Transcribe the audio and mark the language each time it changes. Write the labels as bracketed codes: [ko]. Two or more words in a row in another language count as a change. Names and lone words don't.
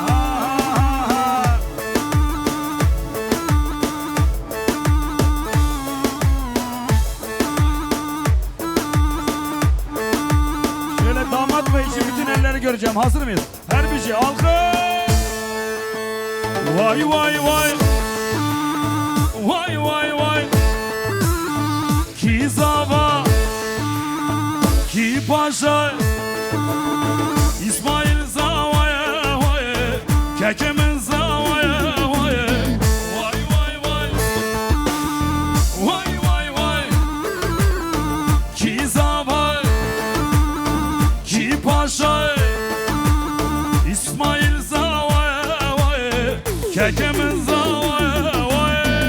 [tr] Şöyle damat bey için bütün elleri göreceğim. Hazır mıyız? Her bir şey alkış. Vay vay vay. Vay vay vay. [ku] Ki zava, ki paşa, İsmail zavaya vay, kekemin zavaya vay, vay vay vay, vay vay vay, ki zava, ki paşa, İsmail zavaya vay, kekemin zavaya vay.